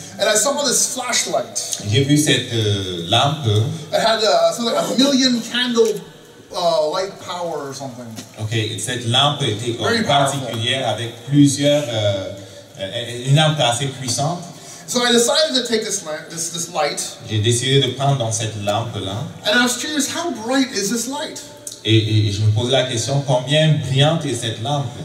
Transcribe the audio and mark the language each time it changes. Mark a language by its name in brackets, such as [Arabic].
[English] And I saw this flashlight. [French] J'ai vu cette lampe. [English] It had something like 1,000,000 candle light power or something. [French] Ok, cette lampe était [English] Very powerful. [French] particulière avec plusieurs, une lampe assez puissante. [English] So I decided to take this light, [French] J'ai décidé de prendre dans cette lampe-là. [English] and I was curious, how bright is this light? [French] Et je me posais la question, combien brillante est cette lampe?